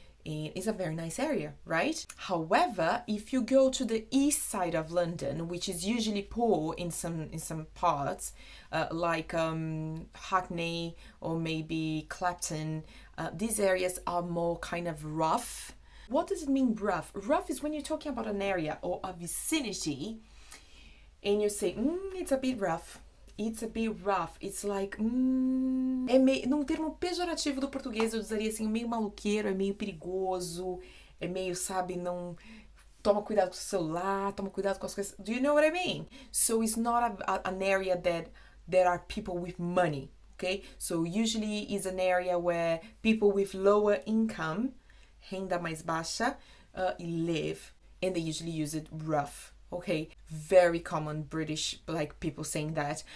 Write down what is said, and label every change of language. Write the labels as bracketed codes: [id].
[en] It's a very nice area, right? However, if you go to the east side of London, which is usually poor in some parts, like Hackney or maybe Clapton, these areas are more kind of rough. What does it mean, rough? Rough is when you're talking about an area or a vicinity and you say, it's a bit rough. It's a bit rough. It's like, [pt] é meio, num termo pejorativo do português, eu usaria assim, meio maluqueiro, é meio perigoso, é meio, sabe, não... Toma cuidado com o celular, toma cuidado com as coisas. [en] Do you know what I mean? So it's not an area that there are people with money, okay? So usually it's an area where people with lower income, [pt] renda mais baixa, [en] live, and they usually use it rough. Okay, very common British like people saying that.